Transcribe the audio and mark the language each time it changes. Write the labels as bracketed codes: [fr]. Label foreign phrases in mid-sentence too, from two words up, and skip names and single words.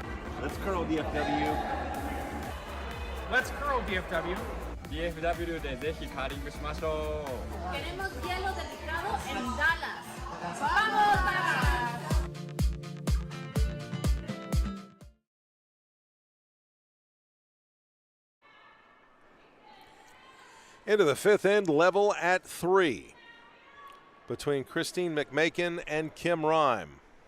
[en] Let's curl DFW. Let's curl DFW. [ja] DFW でぜひカーリングしましょう。 [es] Queremos hielo delicado en Dallas. ¡Vamos, Dallas! [en] Into the 5th end, level at 3 between Christine McMakin and Kim Rhyme.